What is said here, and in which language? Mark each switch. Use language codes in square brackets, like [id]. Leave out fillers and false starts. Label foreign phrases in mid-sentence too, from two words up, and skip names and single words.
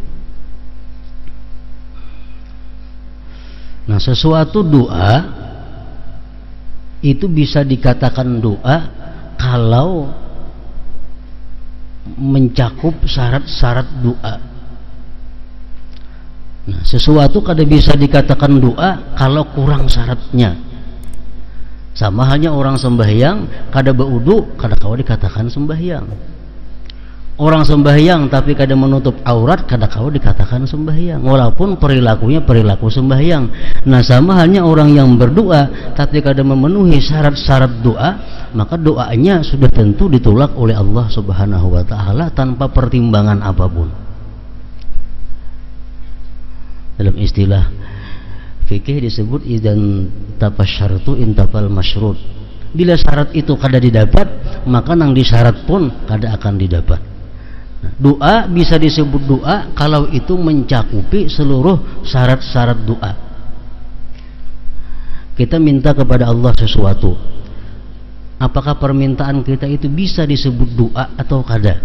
[id] Nah, sesuatu doa itu bisa dikatakan doa kalau mencakup syarat-syarat doa. Nah, sesuatu kada bisa dikatakan doa kalau kurang syaratnya. Sama halnya orang sembahyang kada berwudu, kada kau dikatakan sembahyang. Orang sembahyang tapi kada menutup aurat, kada kau dikatakan sembahyang, walaupun perilakunya perilaku sembahyang. Nah, sama halnya orang yang berdoa tapi kada memenuhi syarat-syarat doa, maka doanya sudah tentu ditolak oleh Allah [ar] سبحانه وتعالى [id] tanpa pertimbangan apapun. Dalam istilah fikih disebut [ar] إذا انتفى الشرط انتفى المشروط. [id] Bila syarat itu kada didapat, maka nang disyarat pun kada akan didapat. Doa bisa disebut doa kalau itu mencakupi seluruh syarat-syarat doa. Kita minta kepada Allah sesuatu, apakah permintaan kita itu bisa disebut doa atau kada?